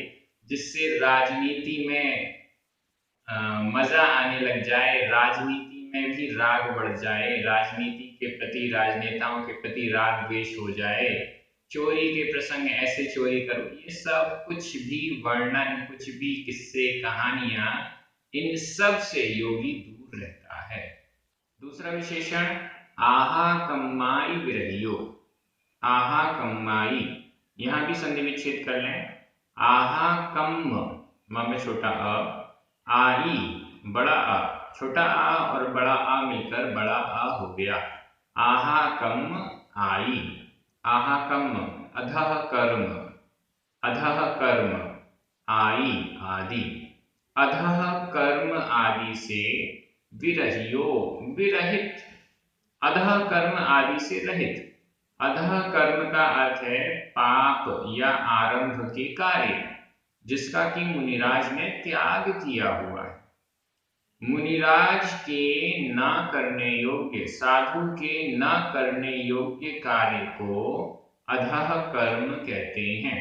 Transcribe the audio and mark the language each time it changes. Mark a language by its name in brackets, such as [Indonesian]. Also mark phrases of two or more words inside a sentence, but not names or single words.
[Hindi] जिससे राजनीति में मजा आने लग जाए, राजनीति में भी राग बढ़ जाए, राजनीति के प्रति, राजनेताओं के प्रति राग द्वेष हो जाए, चोरी के प्रसंग ऐसे चोरी करो, ये सब कुछ भी वर्णन, कुछ भी किस्से कहानियां, इन सब से योगी दूर रहता है। दूसरा विशेषण [Prakrit languages] आहा कम्माई विरहियो। आहा कम्माई, [Hindi] यहां भी संधि विच्छेद कर लें। आहा कम, म में छोटा अ, आई बड़ा आ, छोटा आ और बड़ा आ मिलकर बड़ा आ हो गया। [Prakrit languages] आहा कम आई, आहा कम [Hindi] अधः कर्म, अधः कर्म आई आदि, अधः कर्म आदि से विरहियो, विरहित, अधः कर्म आदि से रहित। अधः कर्म का अर्थ है पाप या आरंभ के कार्य, जिसका कि मुनिराज ने त्याग किया हुआ है। मुनिराज के न करने योग्य, साधु के न करने योग्य कार्य को अधः कर्म कहते हैं।